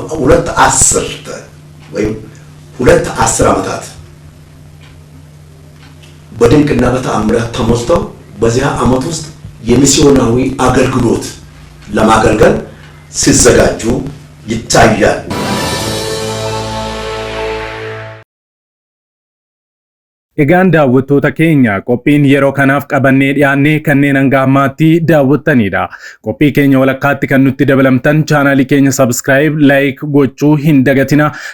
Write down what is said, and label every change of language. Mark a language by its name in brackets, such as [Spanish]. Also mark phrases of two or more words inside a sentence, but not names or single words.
[Amharic] 2 10 ዓመታት በድንቅና በተአምራት ተሞልተው በዚያ ዓመት ውስጥ የሚስዮናዊ አገልግሎት ለማገልገል ሲዘጋጁ ይታያል። [Oromo] Egaan daawwattoota keenya qophiin yeroo kanaaf qabannee dhiyaannee kanneen hanga ammaatti daawwattanidha. Qophii keenya walakkaatti kan nutti dabalamtan chaanaalii keenya [English] subscribe, like [Oromo] gochuu hin dagatina.